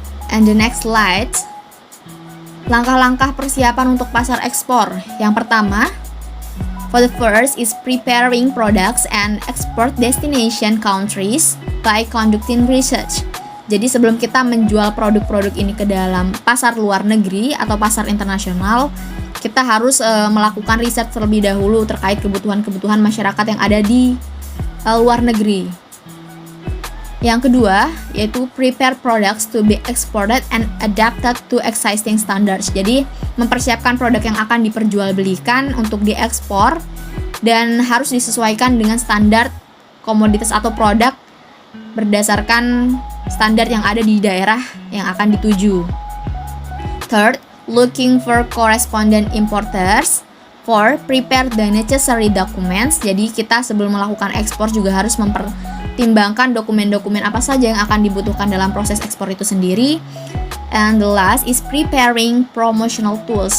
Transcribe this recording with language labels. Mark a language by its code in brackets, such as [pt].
[en] And the next slide, [id] langkah-langkah persiapan untuk pasar ekspor. Yang pertama, [en] for the first is preparing products and export destination countries by conducting research. [id] Jadi sebelum kita menjual produk-produk ini ke dalam pasar luar negeri atau pasar internasional, kita harus melakukan riset terlebih dahulu terkait kebutuhan-kebutuhan masyarakat yang ada di luar negeri. Yang kedua, yaitu [en] prepare products to be exported and adapted to existing standards. [id] Jadi, mempersiapkan produk yang akan diperjualbelikan untuk diekspor dan harus disesuaikan dengan standar komoditas atau produk berdasarkan standar yang ada di daerah yang akan dituju. [en] Third, looking for correspondent importers. Fourth, prepare the necessary documents. [id] Jadi, kita sebelum melakukan ekspor juga harus mempertimbangkan dokumen-dokumen apa saja yang akan dibutuhkan dalam proses ekspor itu sendiri. [en] And the last is preparing promotional tools.